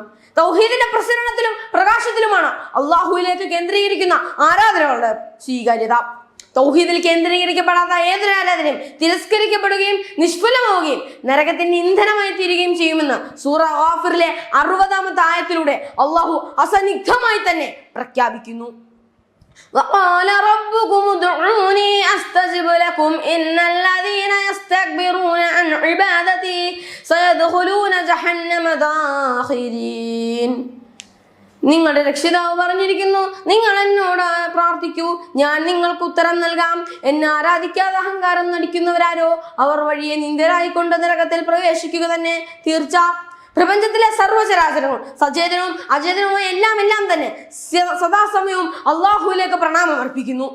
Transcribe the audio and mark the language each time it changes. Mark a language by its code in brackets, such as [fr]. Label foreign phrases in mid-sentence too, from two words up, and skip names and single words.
[ml] തൗഹീദിന്റെ പ്രസരണത്തിലും പ്രകാശത്തിലുമാണ് അള്ളാഹുവിലേക്ക് കേന്ദ്രീകരിക്കുന്ന ആരാധനകളുടെ സ്വീകാര്യത. തൗഹീദിൽ കേന്ദ്രീകരിക്കപ്പെടാത്ത ഏതൊരു ആരാധനയും തിരസ്കരിക്കപ്പെടുകയും നിഷ്ഫലമാവുകയും നരകത്തിന്റെ ഇന്ധനമായി തീരുകയും ചെയ്യുമെന്ന് സൂറ ഗാഫിറിലെ 60-ാമത്തെ ആയത്തിലൂടെ അള്ളാഹു അസന്നിഗ്ധമായി തന്നെ പ്രഖ്യാപിക്കുന്നു. [ar] وقال ربكم ادعوني استجب لكم ان الذين يستكبرون عن عبادتي سيدخلون جهنم داخرين. [ml] നിങ്ങളുടെ രക്ഷിതാവ് പറഞ്ഞിരിക്കുന്നു, നിങ്ങൾ എന്നോട് പ്രാർത്ഥിക്കൂ, ഞാൻ നിങ്ങൾക്ക് ഉത്തരം നൽകാം. എന്നെ ആരാധിക്കാതെ അഹങ്കാരം നടിക്കുന്നവരാരോ അവർ വഴിയെ നിന്ദരായിക്കൊണ്ട് നരകത്തിൽ പ്രവേശിക്കുക തന്നെ തീർച്ച. പ്രപഞ്ചത്തിലെ സർവ്വചരാചരവും സചേതനവും അചേതനവും എല്ലാം തന്നെ സദാസമയവും അള്ളാഹുവിലേക്ക് പ്രണാമം അർപ്പിക്കുന്നു.